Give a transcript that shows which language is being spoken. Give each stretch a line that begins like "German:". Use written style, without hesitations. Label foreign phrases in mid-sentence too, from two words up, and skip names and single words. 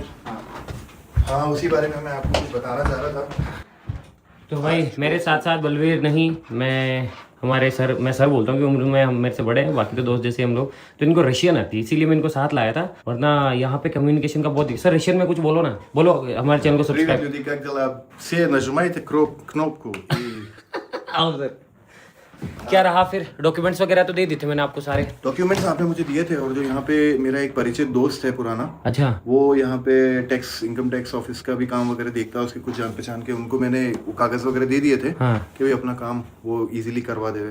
Hindi: हाँ, उसी बारे में मैं आपको कुछ बताना चाह रहा था। तो भाई मेरे साथ साथ बलवीर नहीं, मैं हमारे सर, मैं सर बोलता हूँ कि उम्र में हम मेरे से बड़े हैं, बाकी तो दोस्त जैसे हम लोग। तो इनको रशियन आती है, इसीलिए मैं इनको साथ लाया था, वरना यहाँ पे कम्युनिकेशन का बहुत। सर रशियन में कुछ बोलो ना, बोलो हमारे चैनल को
Russian: Привет, सब्सक्राइब। люди, как дела? Все нажимайте кнопку и...
Hindi: क्या रहा फिर? डॉक्यूमेंट्स वगैरह तो दे दिए थे मैंने आपको सारे। डॉक्यूमेंट्स आपने मुझे दिए थे, और जो यहाँ पे मेरा एक परिचित दोस्त है पुराना, अच्छा। वो यहाँ पे टैक्स,
English: income tax office
Hindi: का भी काम वगैरह देखता है, उसके कुछ जान पहचान के, उनको मैंने वो कागज वगैरह दे दिए थे हाँ। कि भाई अपना काम वो इजीली करवा देवे।